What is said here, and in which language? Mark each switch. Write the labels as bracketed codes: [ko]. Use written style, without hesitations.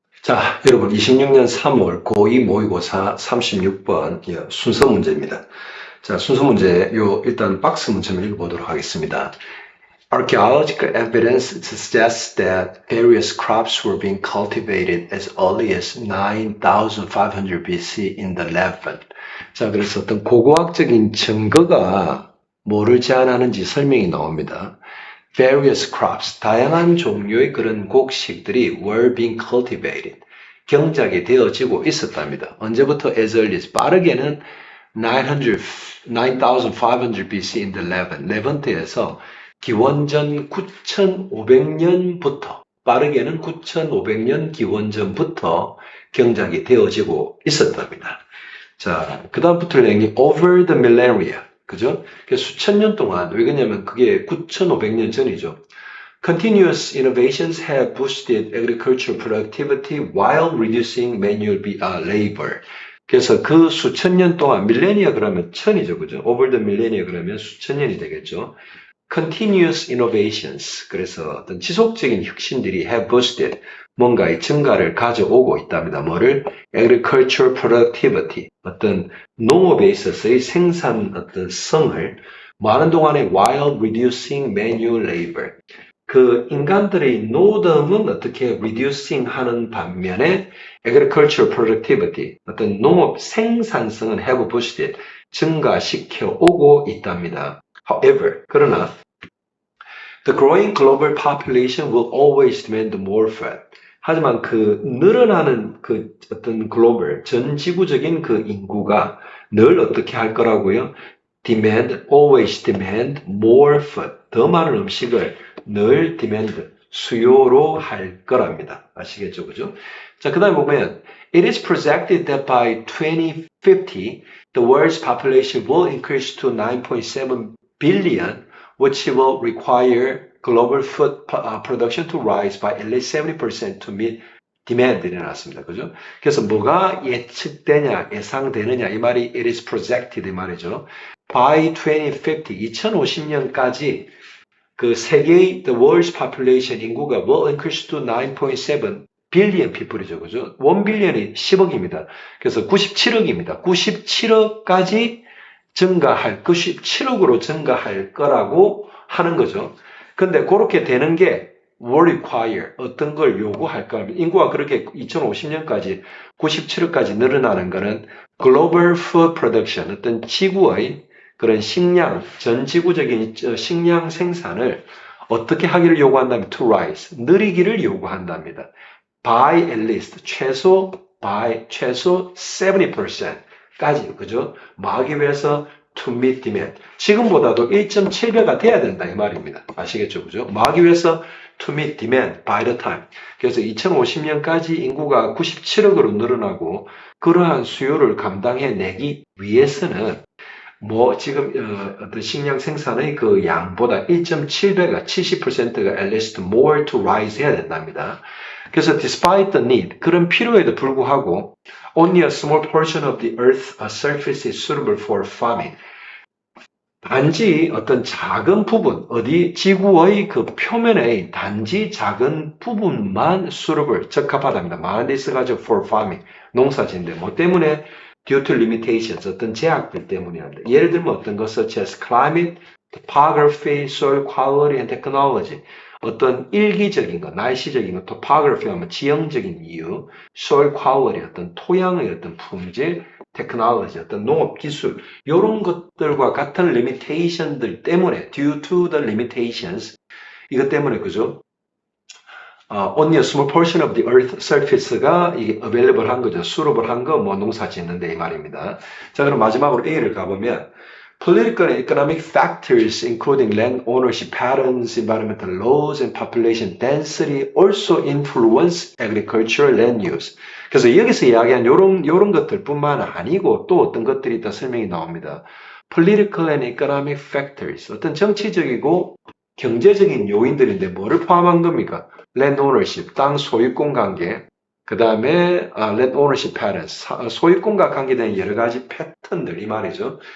[ko] 자, 여러분 26년 3월 고2 모의고사 36번 순서 문제입니다. 자, 순서 문제 일단 박스 문제 한번 읽어보도록 하겠습니다. [en] Archaeological evidence suggests that various crops were being cultivated as early as 9,500 BC in the Levant. [ko] 자, 그래서 어떤 고고학적인 증거가 뭐를 제안하는지 설명이 나옵니다. [en] Various crops, [ko] 다양한 종류의 그런 곡식들이 [en] were being cultivated, [ko] 경작이 되어지고 있었답니다. 언제부터 [en] as early as, [ko] 빠르게는 [en] 9,500 BC in the Levant, [ko] 레반트에서 기원전 9,500년부터, 빠르게는 9,500년 기원전부터 경작이 되어지고 있었답니다. 자, 그 다음부터 내용이 [en] over the millennia, [ko] 그죠? 수천 년 동안, 왜 그러냐면 그게 9,500년 전이죠. [en] Continuous innovations have boosted agricultural productivity while reducing manual labor. [ko] 그래서 그 수천 년 동안, 밀레니아 그러면 천이죠, 그죠? [en] over the millennia [ko] 그러면 수천 년이 되겠죠. [en] Continuous innovations, [ko] 그래서 어떤 지속적인 혁신들이 [en] have boosted, [ko] 뭔가의 증가를 가져오고 있답니다. 뭐를? [en] Agricultural productivity, [ko] 어떤 농업에 있어서의 생산 어떤 성을 많은 동안에 [en] while reducing manual labor, [ko] 그 인간들의 노동은 어떻게 reducing 하는 반면에 [en] agricultural productivity, [ko] 어떤 농업 생산성은 [en] have boosted, [ko] 증가시켜 오고 있답니다. [en] However, [ko] 그러나 [en] the growing global population will always demand more food. [ko] 하지만 그 늘어나는 그 어떤 글로벌, 전 지구적인 그 인구가 늘 어떻게 할 거라고요? [en] always demand more food. [ko] 더 많은 음식을 늘 demand, 수요로 할 거랍니다. 아시겠죠? 그죠? 자, 그 다음에 보면 [en] it is projected that by 2050 the world's population will increase to 9.7 billion, which will require global food production to rise by at least 70% to meet demand [ko] 이 나왔습니다. 그죠? 그래서 뭐가 예측되냐, 예상되느냐, 이 말이 [en] it is projected [ko] 이 말이죠. [en] By 2050, [ko] 2050년까지 그 세계의 [en] the world's population [ko] 인구가 [en] will increase to 9.7 billion people이죠. [ko] 그죠? 1 billion이 10억입니다. 그래서 97억입니다. 97억까지 증가할, 97억으로 증가할 거라고 하는 거죠. 근데 그렇게 되는 게 [en] will require, [ko] 어떤 걸 요구할까 하면, 인구가 그렇게 2050년까지 97억까지 늘어나는 거는 [en] global food production, [ko] 어떤 지구의 그런 식량, 전 지구적인 식량 생산을 어떻게 하기를 요구한다면 [en] to rise, [ko] 느리기를 요구한답니다. [en] by at least, [ko] 최소 70%까지, 그죠? 막기 위해서 [en] to meet demand. [ko] 지금보다도 1.7배가 돼야 된다, 이 말입니다. 아시겠죠? 그죠? 막기 위해서 [en] to meet demand by the time. [ko] 그래서 2050년까지 인구가 97억으로 늘어나고 그러한 수요를 감당해내기 위해서는 지금 어떤 식량 생산의 그 양보다 1.7배가 70%가 [en] at least more to rise [ko] 해야 된답니다. 그래서 [en] despite the need, [ko] 그런 필요에도 불구하고 [en] only a small portion of the earth's surface is suitable for farming. [ko] 단지 어떤 작은 부분, 지구의 그 표면의 단지 작은 부분만 suitable, 적합하답니다. 많은 데 있어가지고 [en] for farming, [ko] 농사짓는데 뭐 때문에? [en] due to limitations, [ko] 어떤 제약들 때문이랍니다. 예를 들면 어떤 것, [en] such as climate, topography, soil quality and technology. [ko] 어떤 일기적인 것, 날씨적인 것, topography 하면 지형적인 이유, [en] soil quality, [ko] 어떤 토양의 어떤 품질, technology, 어떤 농업 기술, 이런 것들과 같은 limitation들 때문에, [en] due to the limitations, [ko] 이것 때문에, 그죠? [en] only a small portion of the earth surface가 이게 available [ko] 한 거죠. suitable 한 거, 농사 짓는데 이 말입니다. 자, 그럼 마지막으로 A를 가보면, [en] political and economic factors including land ownership patterns, environmental laws, and population density also influence agricultural land use. [ko] 그래서 여기서 이야기한 요런 것들 뿐만 아니고 또 어떤 것들이 더 설명이 나옵니다. [en] political and economic factors, [ko] 어떤 정치적이고 경제적인 요인들인데 뭐를 포함한 겁니까? [en] land ownership, [ko] 땅 소유권 관계, 그 다음에 [en] land ownership patterns, [ko] 소유권과 관계된 여러 가지 패턴들, 이 말이죠.